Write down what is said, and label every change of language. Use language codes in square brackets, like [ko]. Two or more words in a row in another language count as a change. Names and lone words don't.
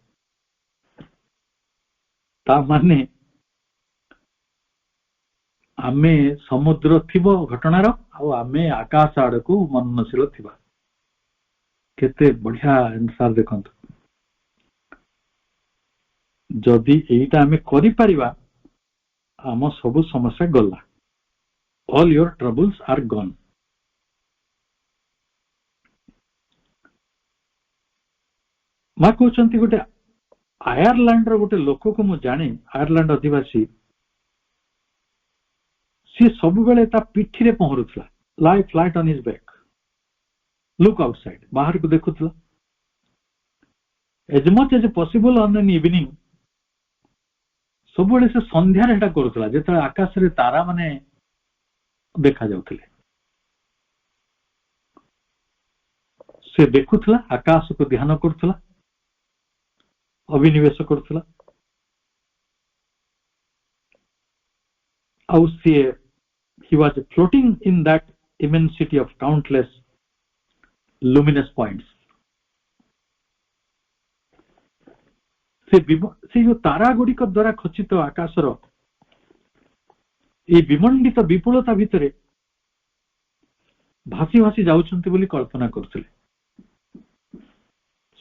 [or] ତା ମାନେ ଆମେ ସମୁଦ୍ର ଥିବ ଘଟଣାର, ଆଉ ଆମେ ଆକାଶ ଆଡକୁ ମନନଶୀଳ ଥିବା। କେତେ ବଢିଆ ଆନ୍ସର ଦେଖନ୍ତୁ। ଯଦି ଏଇଟା ଆମେ କରିପାରିବା, ଆମ ସବୁ ସମସ୍ୟା ଗଲା, [en] all your troubles are gone। [or] ମା କହୁଛନ୍ତି ଗୋଟେ ଆୟାରଲାଣ୍ଡର ଗୋଟେ ଲୋକକୁ ମୁଁ ଜାଣେ, ଆୟାରଲାଣ୍ଡ ଅଧିବାସୀ, ସିଏ ସବୁବେଳେ ତା ପିଠିରେ ପହଁରୁଥିଲା, [en] lie flat on his back, look outside, [or] ବାହାରକୁ ଦେଖୁଥିଲା। [en] as much as possible on an evening, [or] ସବୁବେଳେ ସେ ସନ୍ଧ୍ୟାରେ ଏଟା କରୁଥିଲା, ଯେତେବେଳେ ଆକାଶରେ ତାରା ମାନେ ଦେଖାଯାଉଥିଲେ, ସେ ଦେଖୁଥିଲା, ଆକାଶକୁ ଧ୍ୟାନ କରୁଥିଲା, ଅଭିନିବେଶ କରୁଥିଲା। ଆଉ ସିଏ [en] he was floating in that immensity of countless luminous points। [or] ସେ ଯୋଉ ତାରା ଗୁଡ଼ିକ ଦ୍ୱାରା ଖଚିତ ଆକାଶର এই ବିମଣ୍ଡିତ ବିପୁଳତା ଭିତରେ ଭାସି ଭାସି ଯାଉଛନ୍ତି ବୋଲି କଳ୍ପନା କରୁଥିଲେ।